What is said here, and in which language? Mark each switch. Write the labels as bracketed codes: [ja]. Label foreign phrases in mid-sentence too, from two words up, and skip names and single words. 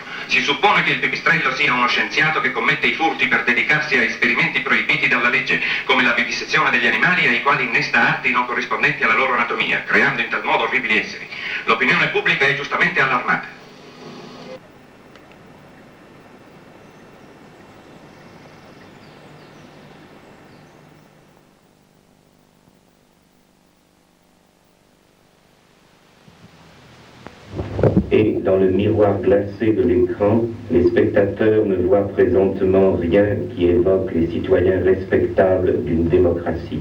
[it] Si suppone che il Pipistrello sia uno scienziato che commette i furti per dedicarsi a esperimenti proibiti dalla legge, come la vivisezione degli animali ai quali innesta arti non corrispondenti alla loro anatomia, creando in tal modo orribili esseri. L'opinione pubblica è giustamente allarmata. [fr] Et dans le miroir glacé de l'écran, les spectateurs ne voient présentement rien qui évoque les citoyens respectables d'une démocratie.